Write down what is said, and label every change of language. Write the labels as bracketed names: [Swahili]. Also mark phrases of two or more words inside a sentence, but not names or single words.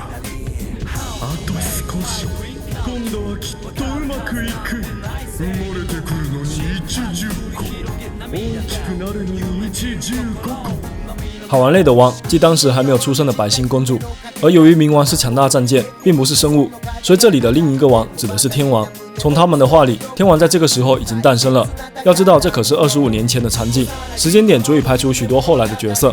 [Japanese] あと少し、今度はきっとうまくいく。生まれてくるのに10個、大きくなるのに15 個。 [Chinese] 海王类的王即当时还没有出生的白星公主，而由于冥王是强大战舰，并不是生物，所以这里的另一个王指的是天王。从他们的话里，天王在这个时候已经诞生了。要知道，这可是25年前的场景，时间点足以排除许多后来的角色。